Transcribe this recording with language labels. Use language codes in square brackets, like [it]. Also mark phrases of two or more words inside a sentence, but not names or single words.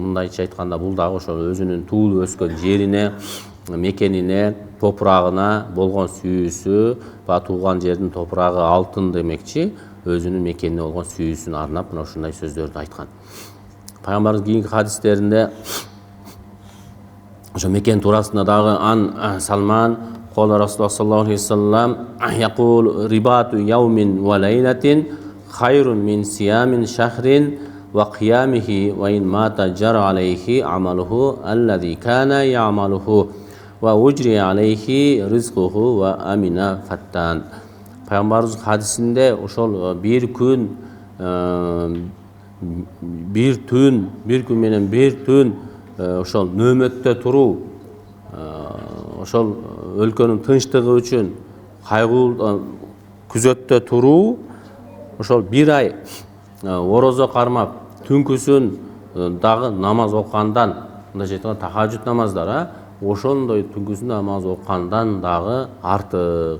[ky] Мындайча айтканда бул дагы ошол өзүнүн туулуп өскөн жерине, мекенине, топурагына болгон сүйүүсү, тууган жердин топурагы алтын демекчи, өзүнүн мекенине болгон сүйүүсүн арнап мына ушундай сөздөрдү айткан. Пайгамбарыбыз кийинки хадистеринде ошо мекен туурасында дагы [ar] عن سلمان قال رسول الله صلى الله عليه وسلم يقول رباط يوم وليلة خير من صيام شهر وقيامه وإن مات جرى عليه عمله الذي كان يعمله وأجري عليه رزقه وأمن الفتان. [ky] Пайгамбарыбыз хадисинде ошол бир күн менен бир түн ошол нөөмөттө туруу, ошол өлкөнүн тынчтыгы үчүн кайгуу күзөттө туруу, ошол бир ай орозо кармап, түнкүсүн дагы намаз окугандан, мындайча айтканда тахажжуд намаздар, ошондой түнкүсүн намаз окугандан дагы артык.